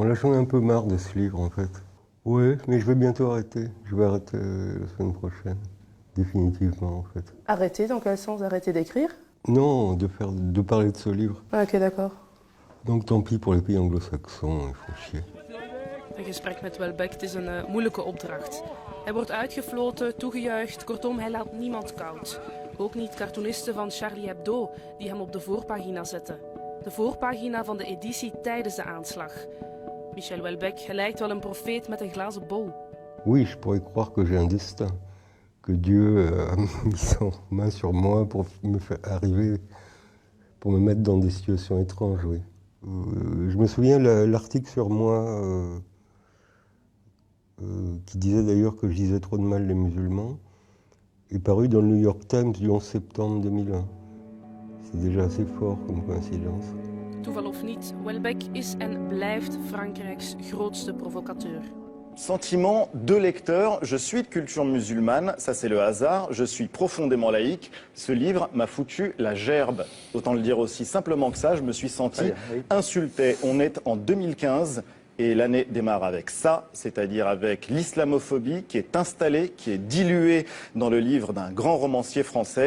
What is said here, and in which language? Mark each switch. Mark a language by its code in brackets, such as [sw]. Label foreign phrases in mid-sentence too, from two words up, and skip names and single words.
[fr] Là, j'en ai un peu marre de ce livre, en fait. Oui, mais je vais bientôt arrêter. Je vais arrêter la semaine prochaine. Définitivement, en fait. Arrêter, dans quel sens? Arrêter d'écrire? Non, de parler de ce livre. Ah, ok, d'accord. Donc tant pis pour les pays anglo-saxons, ils font chier. [nl] Een gesprek met Houellebecq, het is een moeilijke opdracht. Hij wordt uitgefloten, toegejuicht, kortom, hij laat niemand koud. Ook niet cartoonisten van Charlie Hebdo, die hem op de voorpagina zetten. De voorpagina van de editie tijdens de aanslag. Michel Houellebecq, hij lijkt wel een profeet met een glazen bol. [fr] Oui, je pourrais croire que j'ai un destin. Que Dieu a mis son main sur moi pour me faire arriver, pour me mettre dans des situations étranges, oui. Je me souviens l'article sur moi qui disait d'ailleurs que je disais trop de mal les musulmans est paru dans le New York Times du 11 septembre 2001. C'est déjà assez fort comme coïncidence. [nl] Toeval of niet, Houellebecq is en blijft Frankrijks grootste provocateur. [fr] Sentiment de lecteur, je suis de culture musulmane, ça c'est le hasard, je suis profondément laïque. Ce livre m'a foutu la gerbe. Autant le dire aussi simplement que ça, je me suis senti insulté. On est en 2015 et l'année démarre avec ça, c'est-à-dire avec l'islamophobie qui est installée, qui est diluée dans le livre d'un grand romancier français.